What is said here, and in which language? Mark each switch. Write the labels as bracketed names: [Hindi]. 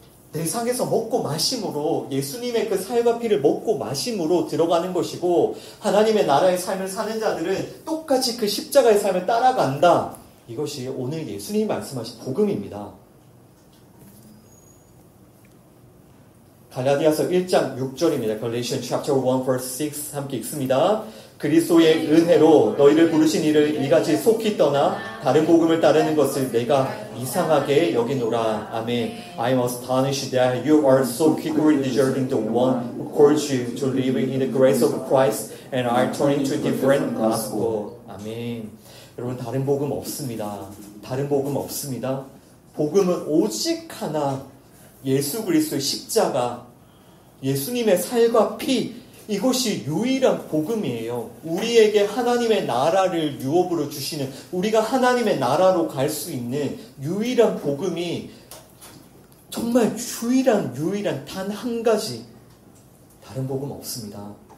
[Korean] 내 상에서 먹고 마심으로, 예수님의 그 살과 피를 먹고 마심으로 들어가는 것이고, 하나님의 나라의 삶을 사는 자들은 똑같이 그 십자가의 삶을 따라간다. 이것이 오늘 예수님이 말씀하신 복음입니다. 갈라디아서 1장 6절입니다. [English] Galatians chapter 1 verse 6 [Korean] 함께 읽습니다. 그리스도의 은혜로 너희를 부르신 이를 이같이 속히 떠나 다른 복음을 따르는 것을 내가 이상하게 여기노라. 아멘. [English] I am astonished that you are so quickly deserting the one who calls you to live in the grace of Christ and are turning to different gospel. [Korean] 아멘. 여러분, 다른 복음 없습니다. 다른 복음 없습니다. 복음은 오직 하나, 예수 그리스도의 십자가, 예수님의 살과 피, 이것이 유일한 복음이에요. 우리에게 하나님의 나라를 유업으로 주시는, 우리가 하나님의 나라로 갈 수 있는 유일한 복음이 정말 유일한 단 한 가지, 다른 복음 없습니다.